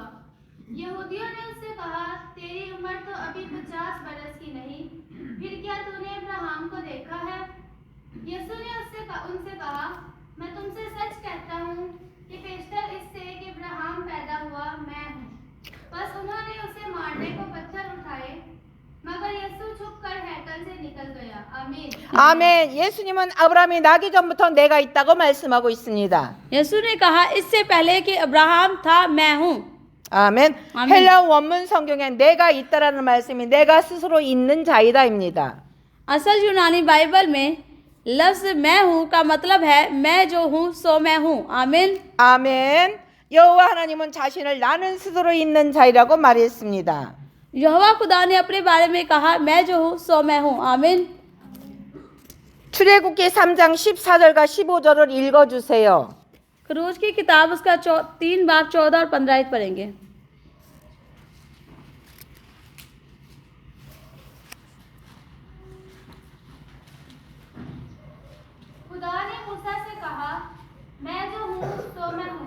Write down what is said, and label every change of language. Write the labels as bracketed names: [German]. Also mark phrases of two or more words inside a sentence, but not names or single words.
[Urdu] یہودیوں نے اس سے کہا، تیری عمر تو ابھی 50 برس کی نہیں، پھر کیا تو نے ابراہیم کو دیکھا ہے? یسوع نے ان سے کہا، میں تم سے سچ کہتا ہوں کہ پیشتر اس سے کہ ابراہیم پیدا ہوا میں ہوں. بس انہوں نے اسے مارنے کو پتھر اٹھائے، مگر یسوع چھپ کر ہیکل سے نکل گیا. आमीन। [Korean] 아멘. 예수님은 아브라함이 나기 전부터 내가 있다고 말씀하고 있습니다. [Urdu] یسوع نے کہا، اس سے پہلے کہ ابراہام تھا میں ہوں. [Korean] 아멘. 아멘. 헬라 원문 성경에 내가 있다라는 말씀이 내가 스스로 있는 자이다입니다. [Urdu] اصل یونانی بائبل میں لفظ میں ہوں کا مطلب ہے میں جو ہوں سو میں ہوں. आमीन. [Korean] 아멘. 여호와 하나님은 자신을 나는 스스로 있는 자이라고 말했습니다. [Urdu] یہوواہ خدا نے اپنے بارے میں کہا میں جو ہوں سو میں ہوں. आमीन. [Korean] 출애굽기 3장 14절과 15절을 읽어주세요. [Urdu] خروج کی کتاب اس کا 3 باب 14 اور 15 آیت پڑھیں گے. خدا نے موسیٰ سے کہا، میں جو ہوں سو میں ہوں.